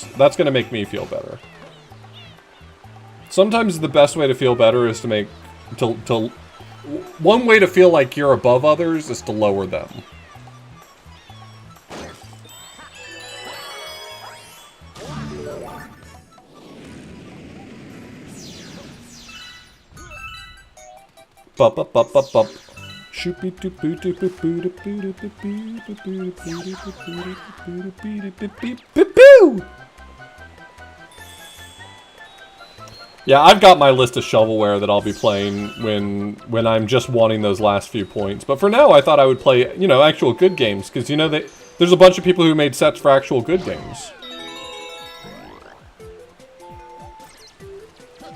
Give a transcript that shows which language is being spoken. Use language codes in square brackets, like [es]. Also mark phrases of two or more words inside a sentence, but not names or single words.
[en] That's gonna make me feel better. Sometimes the best way to feel better is to one way to feel like you're above others is to lower them. Bup bup bup bup bup. Shoopy doop boop doop boop boop boop boop boop boop boop. Yeah, I've got my list of shovelware that I'll be playing when I'm just wanting those last few points. But for now, I thought I would play, you know, actual good games, because you know there's a bunch of people who made sets for actual good games.